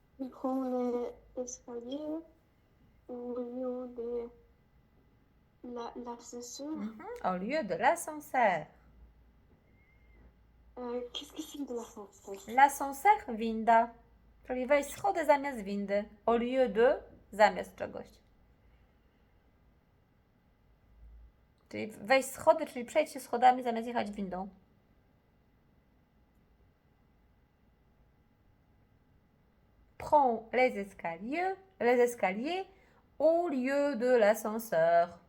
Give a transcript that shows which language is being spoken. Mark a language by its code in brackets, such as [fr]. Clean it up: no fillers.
[fr] Prends les escaliers au lieu de l'ascenseur. Au lieu de l'ascenseur. Qu'est-ce que c'est de l'ascenseur? L'ascenseur [pl] winda. Czyli weź schody zamiast windy. [fr] Au lieu de [pl] zamiast czegoś. Czyli weź schody, czyli przejdź się schodami zamiast jechać windą. [fr] Prends les escaliers au lieu de l'ascenseur.